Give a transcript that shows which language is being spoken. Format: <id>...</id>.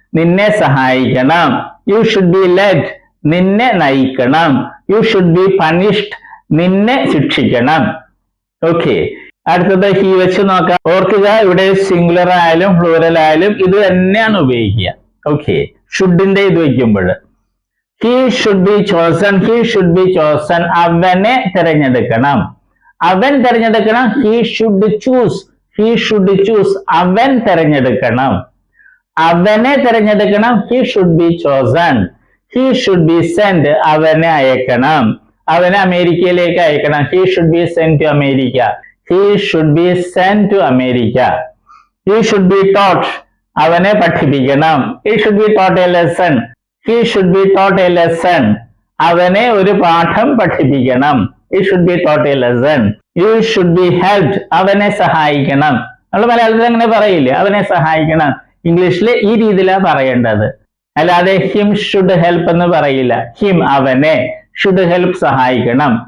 <ml>നിന്നെ സഹായിക്കണം.</ml> <en>You should be led.</en> <ml>നിന്നെ നയിക്കണം.</ml> <en>You should be punished.</en> <ml>നിന്നെ ശിക്ഷിക്കണം. ഓക്കെ, അടുത്തത് ഹി വെച്ച് നോക്കാം. ഓർക്കുക, ഇവിടെ സിംഗുലർ ആയാലും പ്ലൂറൽ ആയാലും ഇത് തന്നെയാണ് ഉപയോഗിക്കുക. ഓക്കെ, ഷുഡിന്റെ ഇത് വയ്ക്കുമ്പോൾ</ml> <en>he should be chosen, he should be chosen.</en> <ml>അവനെ തിരഞ്ഞെടുക്കണം. അവൻ തിരഞ്ഞെടുക്കണം.</ml> <en>he should choose, he should choose.</en> <ml>അവൻ തിരഞ്ഞെടുക്കണം. അവനെ തിരഞ്ഞെടുക്കണം.</ml> <en>he should be chosen. he should be sent.</en> <ml>അവനെ അയക്കണം. അവനെ അമേരിക്കയിലേക്ക് അയക്കണം.</ml> <en>he should be sent to America. he should be sent to America. he should be taught.</en> <ml>അവനെ പഠിപ്പിക്കണം.</ml> <en>he should be taught a lesson. he should be taught a lesson.</en> <ml>അവനെ ഒരു പാഠം പഠിപ്പിക്കണം.</ml> <en>he should be taught a lesson. you should be helped.</en> <ml>അവനെ സഹായിക്കണം. നമ്മൾ മലയാളത്തിൽ അങ്ങനെ പറയില്ലേ, അവനെ സഹായിക്കണം. ഇംഗ്ലീഷിൽ ഈ രീതിയിലാണ് പറയേണ്ടത്. അല്ലാതെ</ml> <en>him should help</en> <ml>എന്ന് പറയില്ല. him അവനെ, should help സഹായിക്കണം.</ml>